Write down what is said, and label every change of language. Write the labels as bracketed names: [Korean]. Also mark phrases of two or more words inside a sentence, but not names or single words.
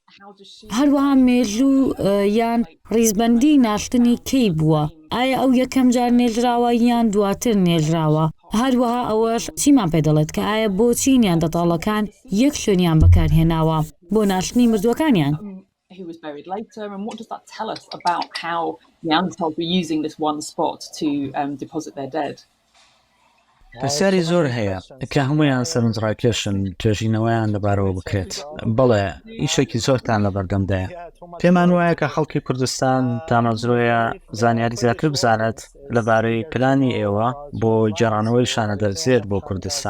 [Central Kurdish] هەروەها مێژوو یان ڕیزبەندی ناشتنی کەی بووە، ئایا ئەو یەکەم جار نێژراوە یان دواتر نێژراوە. هەروەها ئەوەش چیمان پێ دەڵێت کە ئایا بۆچی نیاندەتاڵەکان یەک شوێنیان بەکارهێناوە بۆ ناشتنی مردووەکانیان. [English] Who was buried later, and what does that tell us about how Neanderthals were using this one spot to deposit their dead? [Central Kurdish] پرسیاری زۆر هەیە کە هەمویان سەرنجڕاکێشن توێژینەوەیان لەبارەوە بکرێت. بەڵێ ئیشێکی زۆرتان لە بەردەمدایە. پێمان وایە کە خەڵکی کوردستان تامەزرۆیە زانیاری زیاتر بزانێت لەبارەی پلانی ئێوە بۆ جێڕانەوەی شانەدەرزێت بۆ کوردستان.